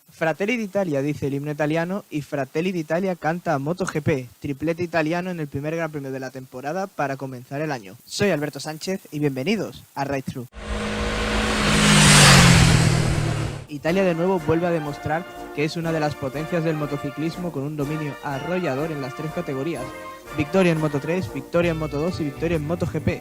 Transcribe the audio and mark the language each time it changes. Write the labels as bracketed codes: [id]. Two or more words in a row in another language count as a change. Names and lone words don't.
[es] Fratelli d'Italia dice el himno italiano y Fratelli d'Italia canta a MotoGP, triplete italiano en el primer Gran Premio de la temporada para comenzar el año. Soy Alberto Sánchez y bienvenidos a Ride Through. Italia de nuevo vuelve a demostrar que es una de las potencias del motociclismo con un dominio arrollador en las tres categorías. Victoria en Moto3, victoria en Moto2 y victoria en MotoGP.